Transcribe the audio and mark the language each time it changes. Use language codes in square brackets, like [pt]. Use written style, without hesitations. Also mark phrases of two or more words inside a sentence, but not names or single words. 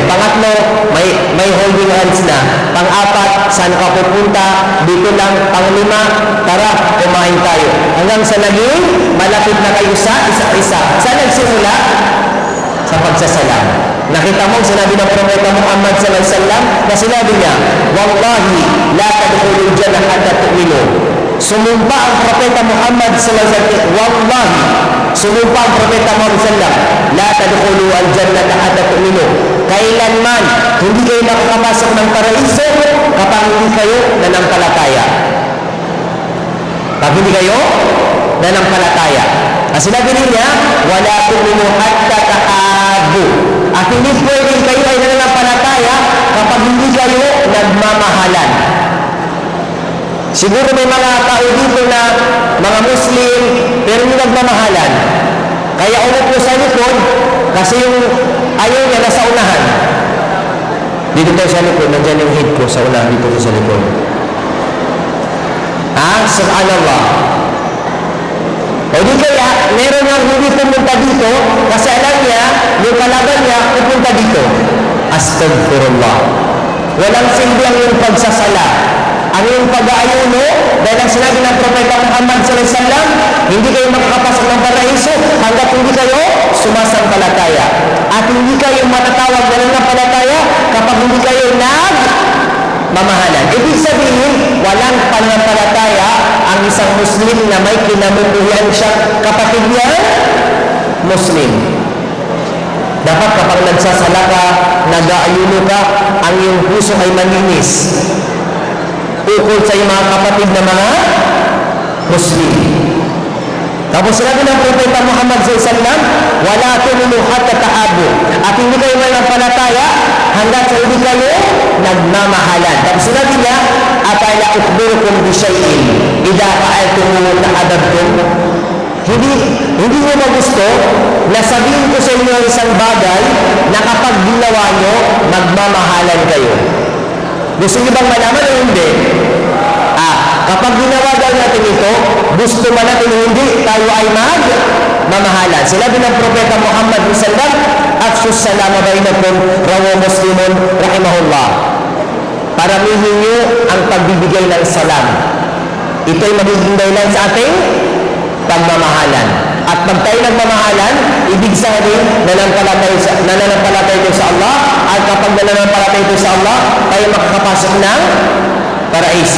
[tl] Pangatlo, may holding hands na. Pang-4, saan ka pupunta? Dito lang. Pang-5, tara, kumain tayo. Hanggang sa naging malapit na kayo sa isa-isa. Saan nagsimula? Sa pagsasalam. Nakita mo, sinabi ng Propeta Muhammad [ar] صلى الله عليه وسلم [tl] na sinabi niya, [ar] والله لا تدخلون الجنة حتى تؤمنوا. [tl] Sumumpa ang Propeta Muhammad [ar] صلى الله عليه وسلم, [tl] wallahi, sumumpa ang Propeta Muhammad [ar] صلى الله عليه وسلم, لا تدخلون الجنة حتى تؤمنوا. [tl] Kailanman, hindi kayo makakapasok ng paraiso kapag hindi kayo nanampalataya. Kapag hindi kayo nanampalataya. Ang sinabi niya, [ar] ولا تؤمنوا حتى تحابوا. [tl] At hindi pwedeng kayo ay nananampalataya kapag hindi kayo nagmamahalan. Siguro may mga tao dito na mga Muslim, pero hindi nagmamahalan. Kaya umupo sa likod, kasi yung ayaw niya nasa unahan. Dito tayo sa likod, nandyan yung head ko sa unahan, dito ko sa likod. Subhanallah. O di kaya, meron nga hindi pumunta dito kasi alam niya, yung kalaban niya, pupunta dito. Astagfirullah. Walang silbi ang yung pagsasala. Ang yung pag-aayuno, dahil ang sinabi ng Propeta Muhammad [ar] صلى الله عليه وسلم, [tl] hindi kayo makakapasok ng paraiso hanggat hindi kayo sumasampalataya. At hindi kayo matatawag na nanampalataya kapag hindi kayo nagmamahalan. Ibig sabihin, walang pananampalataya ang isang Muslim na may kinamubuhan siya kapatid niya Muslim. Dapat kapag nagsasala ka, nag-aayuno ka, ang iyong puso ay maninis ukol sa iyong mga kapatid na mga Muslim. Tapos sinabi ng Propeta Muhammad SAW, [ar] ولا تؤمنوا حتى تحابوا. [tl] At hindi kayo mananampalataya hanggat sa hindi kayo nagmamahalan. Tapos sinabi niya, [ar] أفلا أخبركم بشيء إذا فعلتموه تحاببتم. [tl] Hindi mo magusto na sabihin ko sa inyo isang bagay na kapag ginawa nyo, magmamahalan kayo. Gusto niyo bang malaman o hindi? Kapag ginawa daw natin ito, gusto man natin hindi, tayo ay magmamahalan. Sinabi ng Propeta Muhammad [ar] صلى الله أفشوا السلام بينكم رواه مسلم رحمه الله. [tl] Paramihin niyo ang pagbibigay ng salam. Ito ay magiging dahilan sa ating pagmamahalan. At pag tayo nagmamahalan, ibig sabihin nananampalatay ito sa Allah, at kapag nananampalatay ito sa Allah, tayo makakapasok ng paraiso.